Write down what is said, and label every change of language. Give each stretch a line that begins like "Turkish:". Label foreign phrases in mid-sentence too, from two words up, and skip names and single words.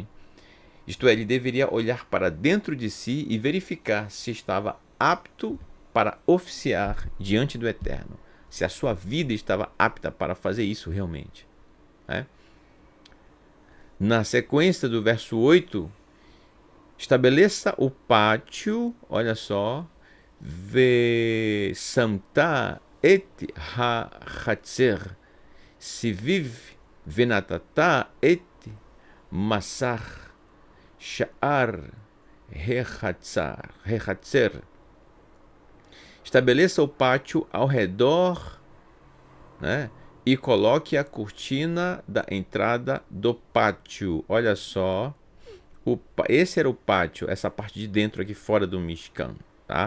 Portuguese: Isto é, ele deveria olhar para dentro de si e verificar se estava apto para oficiar diante do Eterno. Se a sua vida estava apta para fazer isso realmente, né? Na sequência do verso 8, estabeleça o pátio, olha só,
Hebrew: ושמת את החצר סביב ונתת את מסך שער החצר.
Portuguese: Estabeleça o pátio ao redor, né? E coloque a cortina da entrada do pátio. Olha só, esse era o pátio, essa parte de dentro aqui fora do Mishkan, tá?